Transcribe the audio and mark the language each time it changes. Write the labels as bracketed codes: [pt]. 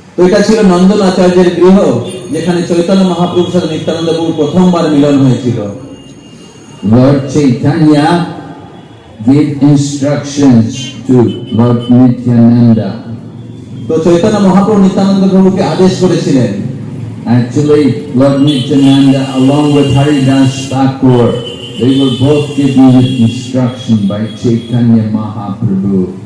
[bn] তো এটা ছিল নন্দন আচার্যের গৃহ, যেখানে চৈতন্য মহাপ্রভুর সাথে নিত্যানন্দ প্রভু প্রথমবার মিলন হয়েছিল। [en] Lord Chaitanya gave instructions to Lord Nityananda. [bn] তো চৈতন্য মহাপ্রভু নিত্যানন্দ প্রভুকে আদেশ করেছিলেন। [en] Actually, Lord Nityananda, along with Haridas Thakur, they were both given the instruction by Chaitanya Mahaprabhu.